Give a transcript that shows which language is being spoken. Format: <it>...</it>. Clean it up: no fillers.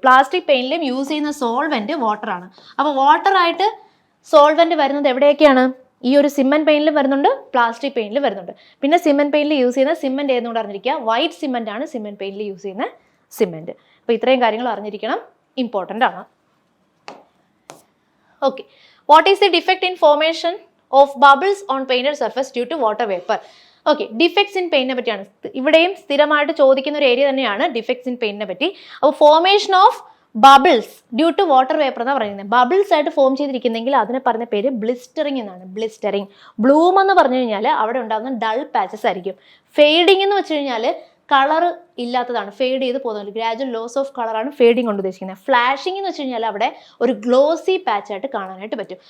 <ml>Plastic പെയിന്റിലും use ചെയ്യുന്ന solvent water ആണ്. അപ്പോൾ വാട്ടർ ആയിട്ട് സോൾവെന്റ് വരുന്നത് എവിടെയൊക്കെയാണ്? ഈ ഒരു സിമെന്റ് പെയിന്റിലും വരുന്നുണ്ട്, പ്ലാസ്റ്റിക് പെയിന്റിലും വരുന്നുണ്ട്. പിന്നെ സിമെന്റ് പെയിന്റിൽ യൂസ് ചെയ്യുന്ന സിമെന്റ് ഏതെന്ന് അറിഞ്ഞിരിക്കുക. വൈറ്റ് സിമെന്റ് ആണ് സിമെന്റ് പെയിന്റിൽ യൂസ് ചെയ്യുന്ന സിമെന്റ്. അപ്പോൾ ഇത്രയും കാര്യങ്ങൾ അറിഞ്ഞിരിക്കണം, ഇമ്പോർട്ടൻ്റ് ആണ്.</ml> <en>Okay, what is the defect in formation of bubbles on painted surface due to water vapor? Okay, defects in paint</en> <ml>പറ്റിയാണ്. ഇവിടെയും സ്ഥിരമായിട്ട് ചോദിക്കുന്ന ഒരു ഏരിയ തന്നെയാണ്</ml> <en>defects in paint</en> <ml>പറ്റി.</ml> <en>അപ്പോൾ formation of bubbles due to water vapor</en> <ml>എന്നാണ് പറയുന്നത്. ബബിൾസ് ആയിട്ട് ഫോം ചെയ്തിരിക്കുന്നെങ്കിൽ അതിനെ പറഞ്ഞ പേര് ബ്ലിസ്റ്ററിംഗ് എന്നാണ്. ബ്ലിസ്റ്ററിംഗ്. ബ്ലൂം എന്ന് പറഞ്ഞു കഴിഞ്ഞാൽ അവിടെ ഉണ്ടാകുന്ന ഡൾ പാച്ചസ് ആയിരിക്കും. ഫെയ്ഡിങ് എന്ന് വെച്ച് കഴിഞ്ഞാൽ കളർ ഇല്ലാത്തതാണ്, ഫെയ്ഡ് ചെയ്ത് പോകുന്നത്. ഗ്രാജുവൽ ലോസ് ഓഫ് കളറാണ് ഫെയ്ഡിങ് കൊണ്ട് ഉദ്ദേശിക്കുന്നത്. ഫ്ലാഷിംഗ് എന്ന് വെച്ച് കഴിഞ്ഞാൽ അവിടെ ഒരു ഗ്ലോസി പാച്ച് ആയിട്ട് കാണാനായിട്ട് പറ്റും.</ml>